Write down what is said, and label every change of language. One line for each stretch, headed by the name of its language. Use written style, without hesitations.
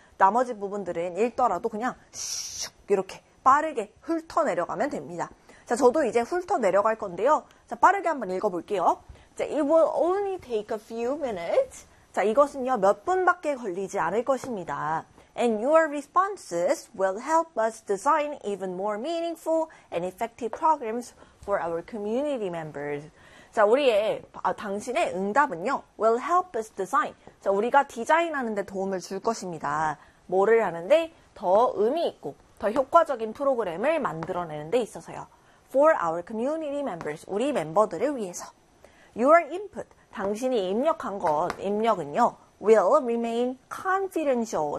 Korean: 나머지 부분들은 읽더라도 그냥 슉 이렇게 빠르게 훑어내려가면 됩니다. 자, 저도 이제 훑어내려갈 건데요. 자, 빠르게 한번 읽어볼게요.
English: 자, It will only take a few minutes.
Korean: 자, 이것은요, 몇 분밖에 걸리지 않을 것입니다.
English: And your responses will help us design even more meaningful and effective programs for our community members. 자,
Korean: 당신의 응답은요,
English: will help us design.
Korean: 자, 우리가 디자인하는데 도움을 줄 것입니다. 뭐를 하는데 더 의미 있고 더 효과적인 프로그램을 만들어내는 데 있어서요.
English: For our community members,
Korean: 우리 멤버들을 위해서.
English: Your input,
Korean: 당신이 입력한 것, 입력은요,
English: will remain confidential.